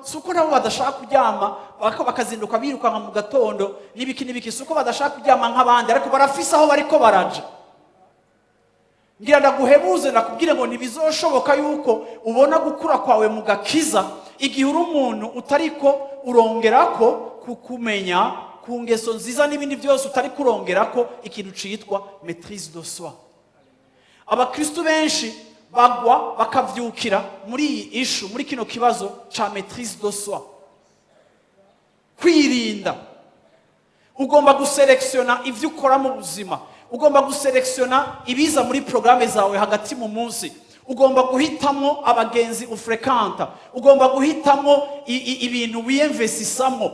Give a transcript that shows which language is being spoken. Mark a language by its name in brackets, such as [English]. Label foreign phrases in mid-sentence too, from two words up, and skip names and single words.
[Rundi] Suko nabo badashaka kuryama bakazinduka birukanka mu gatondo n'ibiki suko badashaka kuryama nk'abandi, ariko barafise aho bariko baraje. Ngira ndaguhebuze nakubwire ngo ntibizoshoboka yuko ubona gukura kwawe mu gakiza igihe uri umuntu utariko urongerako kukumenya ku ngeso nziza n'ibindi byose utari kurongerako ikintu citwa [French] maîtrise de soi. [Rundi] Abakristo benshi bagwa bakavyukira muri iyi issue, muri kino kibazo ca [French] maîtrise de soi. [Rundi] Kwirinda. Ugomba guselektiona ivyo ukora mu buzima. Ugomba guselektiona ibiza muri programme zawe hagati mu munsi. Ugomba guhitamo abagenzi ufrekanta. Ugomba guhitamo ibintu wiyemvesisamo.